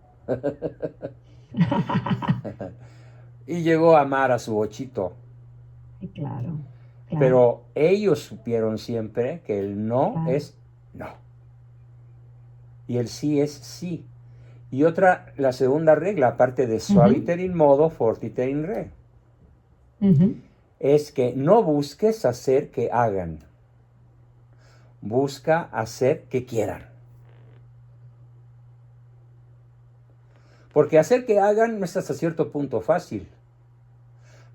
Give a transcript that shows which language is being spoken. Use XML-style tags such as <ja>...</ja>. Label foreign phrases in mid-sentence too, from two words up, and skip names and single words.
<es>Y llegó a amar a su bochito. Sí, claro, claro. Pero ellos supieron siempre que el no es no. Y el sí es sí. Y la segunda regla, aparte de</es> <la>suaviter in modo, fortiter in re,</la> <es>es que no busques hacer que hagan. Busca hacer que quieran. Porque hacer que hagan no es hasta cierto punto fácil.</es>